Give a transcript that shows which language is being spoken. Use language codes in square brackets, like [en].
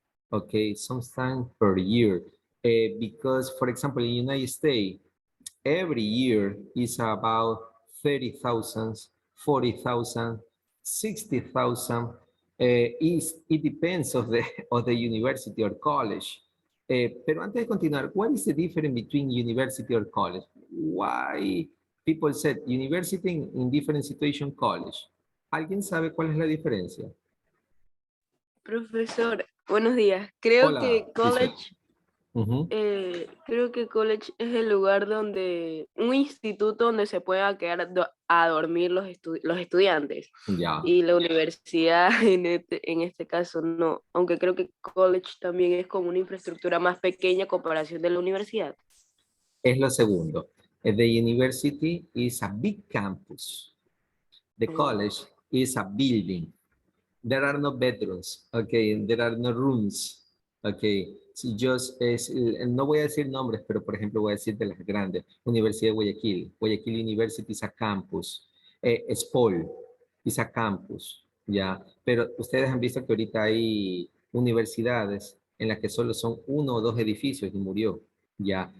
[en] Okay, sometimes per year. Because, for example, in the United States, every year is about 30,000, 40,000, 60,000. It depends of the of the university or college. [es] Pero antes de continuar, [en] what is the difference between university or college? Why people said university in different situation, college? [es] ¿Alguien sabe cuál es la diferencia? Profesor, buenos días. Creo Hola, que Lisbeth. college, Ujú. creo que college es el lugar donde, un instituto donde se puedan quedar a dormir los estudiantes. Ya. Y la universidad en este caso no, aunque creo que college también es como una infraestructura más pequeña a comparación de la universidad. Es lo segundo. [en] The university is a big campus. The college is a building. There are no bedrooms, okay, there are no rooms, okay. [es] Si no voy a decir nombres, pero por ejemplo voy a decir de las grandes. [en] Universidad de Guayaquil, Guayaquil University is a campus. SPOL is a campus, ya. [es] Pero ustedes han visto que ahorita hay universidades en las que solo son 1 o 2 edificios y murió, ya.